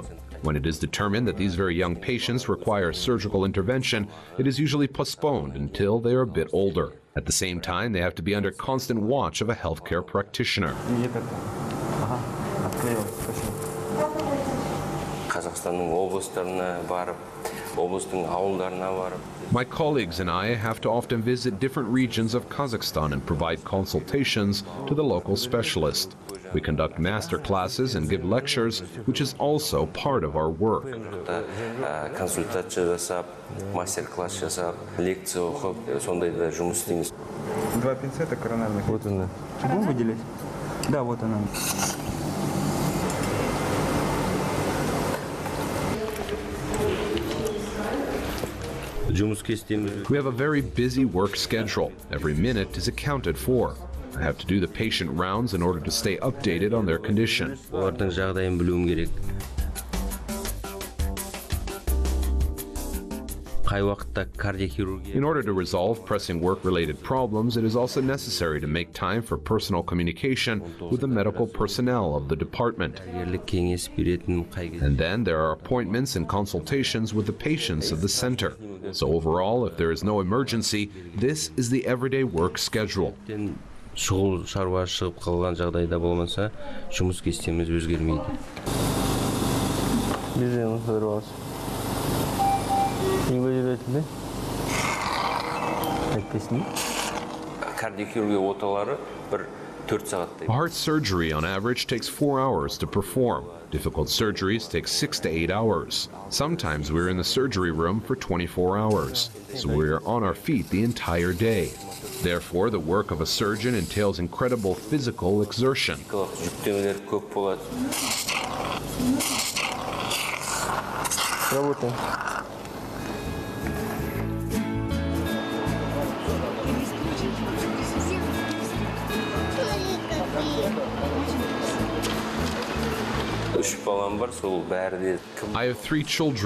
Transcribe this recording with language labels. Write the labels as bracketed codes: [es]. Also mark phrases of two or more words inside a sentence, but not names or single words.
[en] When it is determined that these very young patients require surgical intervention, it is usually postponed until they are a bit older. At the same time, they have to be under constant watch of a healthcare practitioner. [kk] Қазақстанның облыстарына барып, облыстың ауылдарына барып. [en] My colleagues and I have to often visit different regions of Kazakhstan and provide consultations to the local specialist. We conduct master classes and give lectures, which is also part of our work. [kk] Консультация жасап, мастер-класс жасап, лекция оқып, сондайда жұмыс істейміз. [ru] Два пинцета коронарных. Вот она. Будем выделять? Да, вот она. [en] We have a very busy work schedule. Every minute is accounted for. I have to do the patient rounds in order to stay updated on their condition. [kk] Олардың жағдайын білуім керек. [en] In order to resolve pressing work-related problems, it is also necessary to make time for personal communication with the medical personnel of the department. And then there are appointments and consultations with the patients of the center. So overall, if there is no emergency, this is the everyday work schedule. [kk] Шұғыл шаруа шығып қалған жағдайда болмаса, жұмыс кестеміз өзгермейді. Кардиохирургия оталары бір 4 сағаттай. [en] Heart surgery on average takes 4 hours to perform. Difficult surgeries take 6 to 8 hours. Sometimes we're in the surgery room for 24 hours, so we're on our feet the entire day. Therefore, the work of a surgeon entails incredible physical exertion. [kk] Жүктемелер көп болады. [ru] Работаем. [en] I have 3 children.